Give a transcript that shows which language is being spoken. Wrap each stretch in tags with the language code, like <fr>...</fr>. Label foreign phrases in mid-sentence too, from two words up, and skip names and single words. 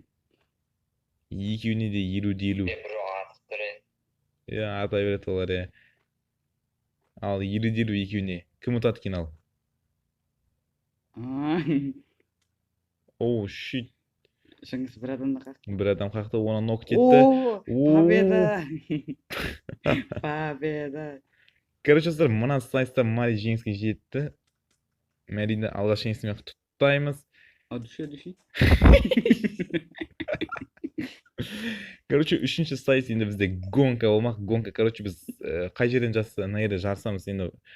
<kk>Екеуіне де 50-50. Біреу атып тұр еді. Иә, ата береді олар, иә. Ал 50-50 екеуіне. Кім ұтады екен ал? А,</kk> <en>Оу, щит.</en> <kk>шыңғыс бір адамды қақты. Бір адам қақты, оны нок етті. О, О.</kk> <ru>победа! Победа!</ru> <kk>Короче, достар, мына сайыста Мари жеңіске жетті. Марины алғаш жеңісімен құттықтаймыз.</kk> <tr>А, düşüyor.</tr> <kk>Короче, үшінші сайыс енді бізде гонка болмақ. Гонка, короче, біз қай жерден мына жерде жарысамыз енді.</kk>